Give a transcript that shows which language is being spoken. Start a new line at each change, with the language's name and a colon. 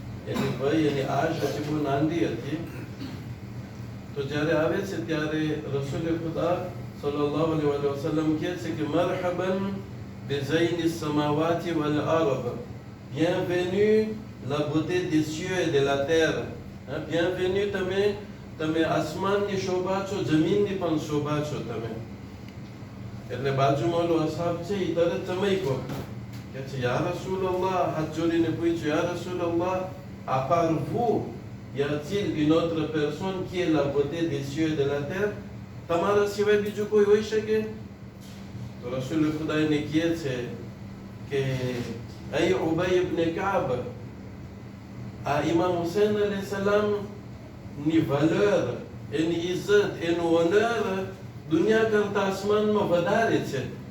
Gujarati: એની વય એની આશ હજી બહુ નાની હતી. તો જ્યારે આવે છે ત્યારે રસૂલ ખુદા સલ્લલ્લાહુ અલૈહિ વસલ્લમ કહે છે કે
Arabic: મરહબન બિઝૈન સમાવાતિ વલ અર્દ,
French: bienvenue la beauté des cieux et de la terre.
Gujarati: Bienvenue તમે આસમાનની શોભા છો, જમીનની પણ શોભા છો તમે. એટલે બાજુમાં ઓલો અસહાબ છે એ તરત ચમક્યો કે છે યા રસૂલલ્લાહ, હાથ જોડીને પૂછ્યું યા રસૂલલ્લાહ,
French: à part vous y a-t-il une autre personne qui est la beauté des cieux et de la terre?
Gujarati: તમારા સિવાય બીજું કોઈ હોઈ શકે? તો રસૂલ ખુદાને કહે છે કે અય ઉબય ઇબ્ન કાબ, આ ઇમામ હુસૈન અલૈહિ સલામ ની valeur, એની ઇજ્જત, એનું honor દુનિયા કરતા આસમાનમાં વધારે છે.